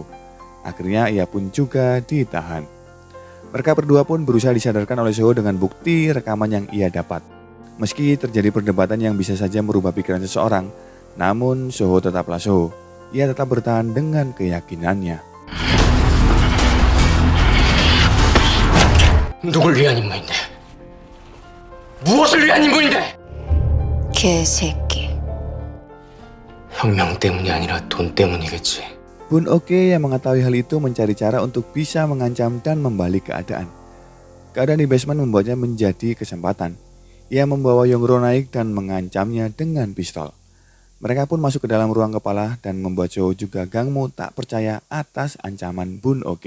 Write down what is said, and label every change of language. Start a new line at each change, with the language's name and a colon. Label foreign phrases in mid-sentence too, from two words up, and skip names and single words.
Indonesian: Akhirnya ia pun juga ditahan. Mereka berdua pun berusaha disadarkan oleh Soho dengan bukti rekaman yang ia dapat. Meski terjadi perdebatan yang bisa saja merubah pikiran seseorang, namun Soho tetaplah Soho. Ia tetap bertahan dengan keyakinannya.
Korean: 누굴 위한 임무인데? 무엇을 위한 임무인데? 개새끼. 혁명 때문이 아니라 돈 때문이겠지.
Indonesian: Bun Oke yang mengetahui hal itu mencari cara untuk bisa mengancam dan membalik keadaan. Keadaan di basement membuatnya menjadi kesempatan. Ia membawa Yongro naik dan mengancamnya dengan pistol. Mereka pun masuk ke dalam ruang kepala dan membuat Soho juga Gang-moo tak percaya atas ancaman Bun Oke.